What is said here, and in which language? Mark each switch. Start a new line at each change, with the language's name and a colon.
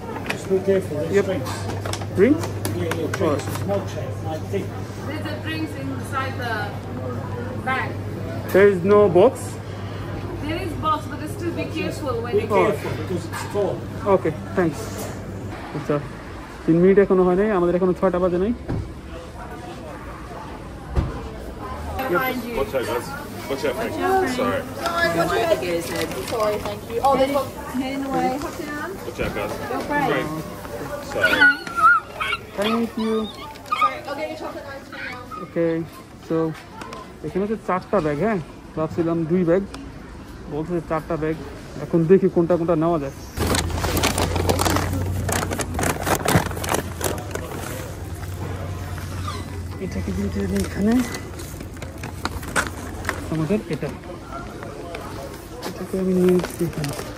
English: Just be careful, there's drinks. Drinks? Yeah, drinks. There's milkshake, like tea. There's the drinks inside the bag. There is no box? There is box, but still be careful when Be you careful because it's full. Okay, thanks.
Bangla: আচ্ছা 3 minute এখনো হয় নাই, আমাদের এখনো 6টা বাজে নাই।
English: find you. Watch out, guys. Watch out, Frank. Sorry. Sorry, thank you. Oh, there's one heading away. Hop down. Watch out, guys. Go Frank. Frank. Sorry. Thank you. Sorry, I'll get your chocolate ice cream now.
Bangla: Okay, so এখানে হচ্ছে 4টা bag, হ্যাঁ ভাবছিলাম 2 bag, বলছে 4টা bag, এখন দেখি কোনটা কোনটা নেওয়া যায়। এটাকে দিতে হবে এখানে, আমাদের এটাকে আমি নিয়ে নিচ্ছি এখানে।